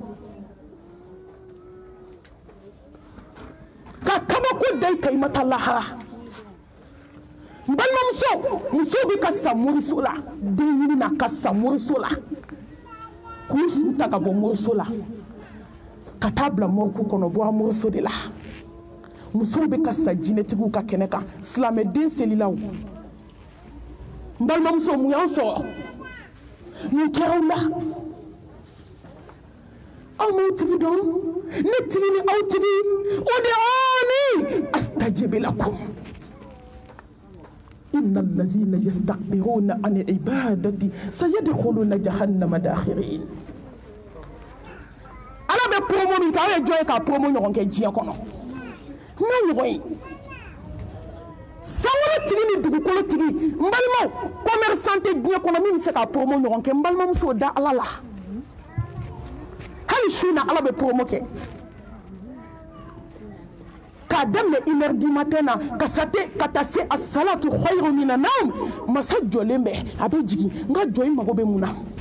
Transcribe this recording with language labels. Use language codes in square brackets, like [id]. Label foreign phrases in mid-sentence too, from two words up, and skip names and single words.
[bm] ka kabako da i kan i ma taa lahara n balimamuso musow bɛ ka sa moriso la den ɲini na ka sa moriso la k'u su ta ka bɔ moriso la ka taa bila moriku kɔnɔ bɔra moriso de la musow bɛ ka sa jinɛtigiw ka kɛnɛ kan silamɛden selilaw n balimamuso mun y'an sɔrɔ mun kɛra aw la aw m'aw tigi dɔn ne tigi ni aw tigi [ar] ادعوني أستجب لكم إن الذين يستكبرون عن عبادتي سيدخلون جهنم داخرين [bm] ala bɛ promo min kɛ aw ye jɔn ye ka promo ɲɔgɔn kɛ diɲɛ kɔnɔ n'a ɲɔgɔn ye sanwó tigi ni dugukolo tigi n balimaw commerçant tɛ diɲɛ kɔnɔ min bɛ se ka promo ɲɔgɔn kɛ n balimamuso da ala la hali su na ala bɛ promo kɛ k'a daminɛ 1h [fr] du matin [bm] na ka taa se [ar] الصلاة خير من النوم [bm] masa jɔlen bɛ a bɛ jigin n ka jɔ i mago bɛ mun na